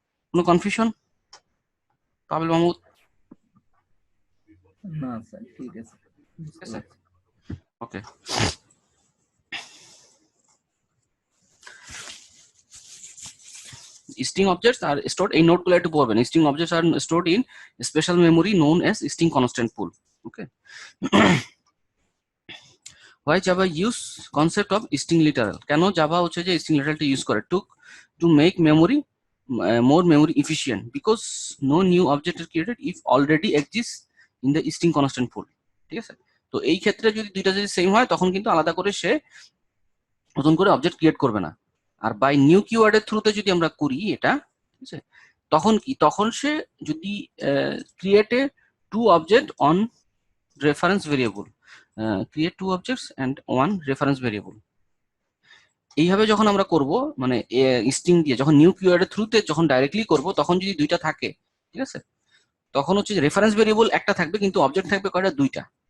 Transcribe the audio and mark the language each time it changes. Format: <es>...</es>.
<bn>কোনো কনফিউশন পাবেল মাহমুদ? না স্যার, ঠিক আছে, বুঝতে ঠিক আছে, পারছি। ওকে।</bn> <en>String objects are stored,</en> <bn>এই নোটগুলো একটু পড়বেন।</bn> <en>String objects are stored in special memory known as string constant pool. Okay. Why Java use concept of string literal?</en> <bn>কেন জাভা হচ্ছে যে string literalটা ইউজ করে</bn> <en>to make memory more memory efficient, because no new object is created if already exists in the string constant pool.</en> <bn>ঠিক আছে? তো এই ক্ষেত্রে যদি দুইটা যদি সেম হয় তখন কিন্তু আলাদা করে সে নতুন করে অবজেক্ট ক্রিয়েট করবে না। আর বাই নিউ কিওয়ার্ডের থ্রুতে যদি আমরা করি এটা, ঠিক আছে, তখন কি, তখন সে যদি</bn> <en>create a two object on reference variable, create two objects and one reference variable,</en> <bn>এইভাবে যখন আমরা করব মানে স্ট্রিং দিয়ে যখন নিউ কিওয়ার্ডের থ্রুতে যখন ডাইরেক্টলি করব তখন যদি দুইটা থাকে, ঠিক আছে, তখন হচ্ছে যে রেফারেন্স ভেরিয়েবল একটা থাকবে কিন্তু অবজেক্ট থাকবে কয়টা, দুইটা।</bn>